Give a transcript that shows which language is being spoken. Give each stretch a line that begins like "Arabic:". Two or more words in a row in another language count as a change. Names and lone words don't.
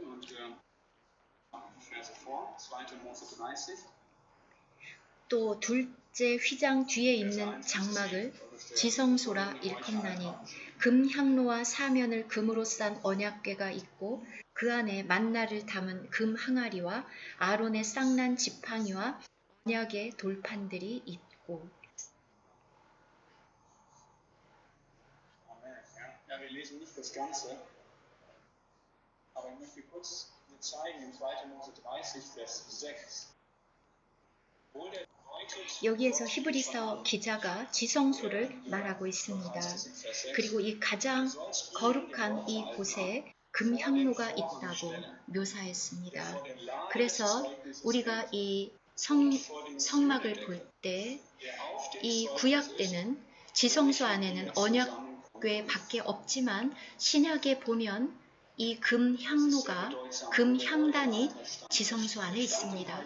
Korean: 또 둘째 휘장 뒤에 있는 장막을 지성소라 일컫나니 금향로와 사면을 금으로 싼 언약궤가 있고 그 안에 만나를 담은 금 항아리와 아론의 쌍난 지팡이와 언약의 돌판들이 있고.
German: Wir lesen nicht das Ganze, aber ich möchte kurz zeigen in 2. Mose 30, Vers 6.
Korean: 여기에서 히브리서 기자가 지성소를 말하고 있습니다. 그리고 이 가장 거룩한 이 곳에 금향로가 있다고 묘사했습니다. 그래서 우리가 이 성막을 볼 때 이 구약 때는 지성소 안에는 언약궤 밖에 없지만 신약에 보면 이 금향로가 금향단이 지성소 안에 있습니다.